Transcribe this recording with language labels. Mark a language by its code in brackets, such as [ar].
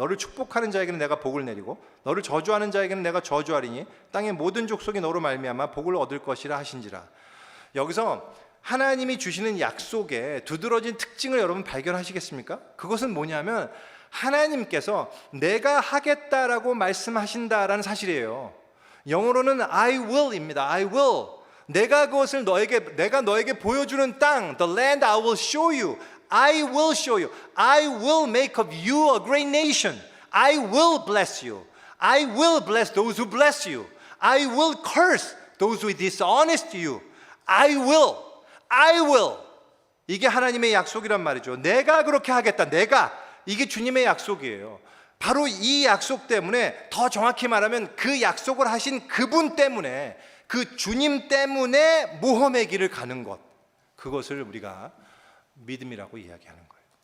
[ko] 너를 축복하는 자에게는 내가 복을 내리고 너를 저주하는 자에게는 내가 저주하리니 땅의 모든 족속이 너로 말미암아 복을 얻을 것이라 하신지라. 여기서 하나님이 주시는 약속의 두드러진 특징을 여러분 발견하시겠습니까? 그것은 뭐냐면 하나님께서 내가 하겠다라고 말씀하신다라는 사실이에요. 영어로는 [en] I will [ko] 입니다. [en] I will. [ko] 내가 너에게 보여주는 땅, [en] the land I will show you. I will show you. I will make of you a great nation. I will bless you. I will bless those who bless you. I will curse those who dishonest you. I will. I will. [ko] 이게 하나님의 약속이란 말이죠. 내가 그렇게 하겠다. 이게 주님의 약속이에요. 바로 이 약속 때문에, 더 정확히 말하면 그 약속을 하신 그분 때문에, 그 주님 때문에 모험의 길을 가는 것, 그것을 우리가 믿음이라고 이야기하는 거예요.